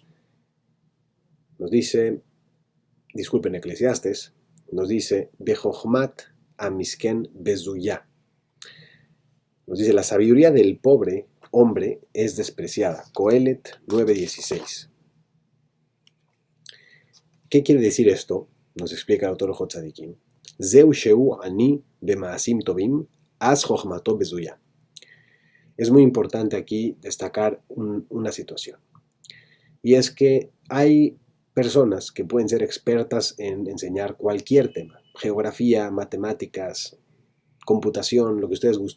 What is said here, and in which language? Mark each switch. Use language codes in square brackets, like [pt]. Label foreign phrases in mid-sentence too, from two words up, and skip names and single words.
[es] Nos dice, disculpen, Eclesiastes, nos dice, [he] וחכמת המסכן בזויה. [es] Nos dice, la sabiduría del pobre hombre es despreciada. Coelet 9:16. ¿Qué quiere decir esto? Nos explica el autor Hot Tzadikim. [he] זהו שהוא עני במעשים טובים אז חכמתו בזויה. [es] es muy importante aquí destacar una situación. Y es que hay personas que pueden ser expertas en enseñar cualquier tema, geografía, matemáticas, computación, lo que ustedes gusten.